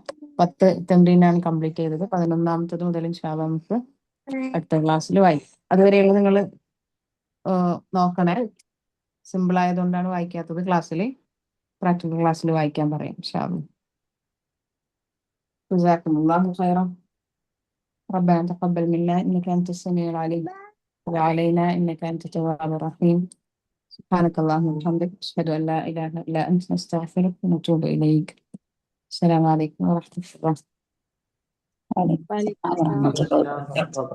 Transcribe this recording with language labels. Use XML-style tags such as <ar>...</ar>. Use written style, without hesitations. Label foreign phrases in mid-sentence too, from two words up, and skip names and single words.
<ml>10 തംറീനാണ് കംപ്ലീറ്റ് ചെയ്തത്. 11ാമത്തത് മുതൽ</ml> <ar>إن شاء الله</ar> <ml>നമുക്ക് അടുത്ത ക്ലാസ്സിൽ വായിക്കും. അതുവരെയുള്ള നിങ്ങൾ നോക്കണേ. സിമ്പിൾ ആയതുകൊണ്ടാണ് വായിക്കാത്തത്. ക്ലാസ്സിൽ പ്രാക്ടിക്കൽ ക്ലാസ്സിൽ വായിക്കാൻ പറയാം</ml> <ar>إن شاء الله. جزاكم الله خيرا. ربنا تقبل منا إنك أنت السميع العليم وتب علينا إنك أنت التواب الرحيم. سبحانك اللهم وبحمدك أشهد أن لا إله إلا أنت نستغفرك ونتوب إليك. السلام عليكم ورحمة الله. وعليكم السلام ورحمة الله وبركاته.</ar>